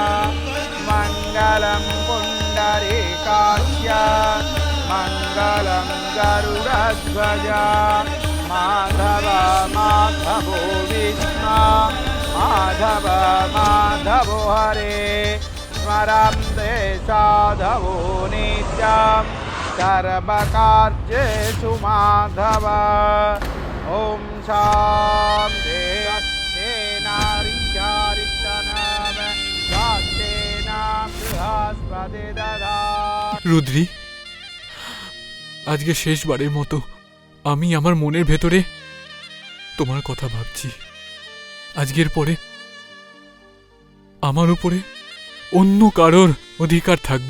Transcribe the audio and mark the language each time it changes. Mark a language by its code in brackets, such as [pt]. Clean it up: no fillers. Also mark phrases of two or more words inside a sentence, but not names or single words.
[sa] मंगलम पुंडरीकाक्ष मंगलम गरुड़ध्वज माधव माधवो विष्णु माधव माधवो हरे स्मरन्ते साधवो नित्यम् सर्वकार्येषु माधव। ओम शांति [bn] রুদ্রি, আজকে শেষবারের মতো আমি আমার মনের ভেতরে তোমার কথা ভাবছি। আজকের পরে আমার উপরে অন্য কারোর অধিকার থাকবে।